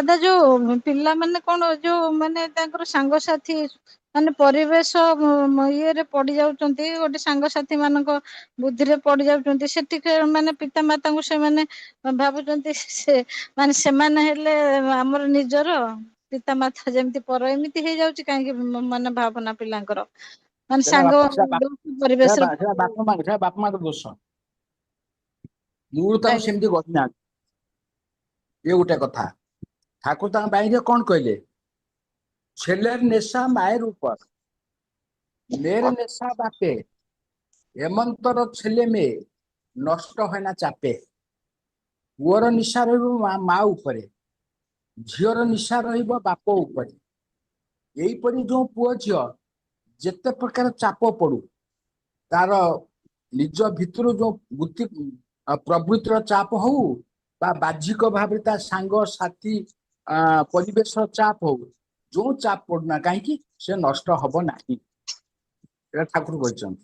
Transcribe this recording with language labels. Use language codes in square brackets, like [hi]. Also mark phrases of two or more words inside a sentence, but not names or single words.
[or] ଦାଦା ଯୋଉ ପିଲାମାନେ କଣ ଯୋଉ ମାନେ ତାଙ୍କର ସାଙ୍ଗସାଥି ମାନେ ପରିବେଶ ଇଏରେ ପଡି ଯାଉଛନ୍ତି, ଗୋଟେ ସାଙ୍ଗସାଥି ମାନଙ୍କ ବୁଦ୍ଧିରେ ପଡି ଯାଉଛନ୍ତି, ସେଠିକି ମାନେ ପିତା ମାତାଙ୍କୁ ସେମାନେ ଭାବୁଛନ୍ତି ସେ ମାନେ ସେମାନେ ହେଲେ ଆମର ନିଜର, ପିତା ମାତା ଯେମିତି ପର, ଏମିତି ହେଇଯାଉଛି କାହିଁକି ମାନେ ଭାବନା ପିଲାଙ୍କର, ମାନେ ସାଙ୍ଗ ପରିବେଶରେ ସେଟା ବାପା ମାଙ୍କ ଦୋଷ। ମୂଳ ତାଙ୍କୁ ଆଜ୍ଞା ସେମିତି ଗଢ଼ିନାହାନ୍ତି। ଏ ଗୋଟେ କଥା। ଠାକୁର ତାଙ୍କ ବାଣୀରେ କଣ କହିଲେ? [bn] ছেলের নেশা মায়ের উপর, মেয়ের নেশা বাপে, এমন্তর ছেলে মেয়ে নষ্ট হয় না চাপে। [or] ପୁଅର ନିଶା ରହିବ ମା ଉପରେ, ଝିଅର ନିଶା ରହିବ ବାପ ଉପରେ। ଏଇପରି ଯୋଉ ପୁଅ ଝିଅ ଯେତେ ପ୍ରକାର ଚାପ ପଡୁ, ତାର ନିଜ ଭିତରୁ ଯୋଉ ବୃତ୍ତି ପ୍ରବୃତ୍ତିର ଚାପ ହଉ ବା ବାହ୍ୟିକ ଭାବରେ ତା ସାଙ୍ଗ ସାଥୀ ପରିବେଶ ଚାପ ହଉ, ଯୋଉ ଚାପ ପଡୁନା କାହିଁକି ସେ ନଷ୍ଟ ହବ ନାହିଁ, ଏଟା ଠାକୁର କହିଛନ୍ତି।